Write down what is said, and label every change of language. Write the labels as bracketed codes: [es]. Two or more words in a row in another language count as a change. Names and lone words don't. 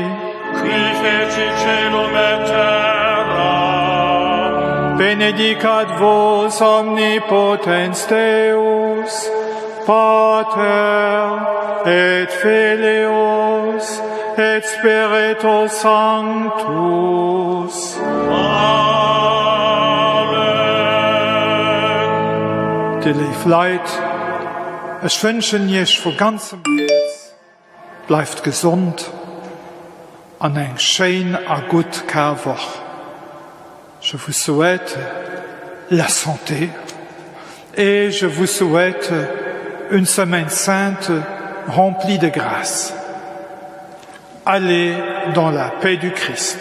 [la] qui fecit caelum et terra, benedicat vos omnipotens Deus, Pater et Filius et Spiritus Sanctus. Amen. [de] Die Leid, ich wünsche euch von ganzem Herzen, bleibt gesund und ein schöne und gute Karwoche. [fr] Je vous souhaite la santé et je vous souhaite une semaine sainte remplie de grâce. Allez dans la paix du Christ.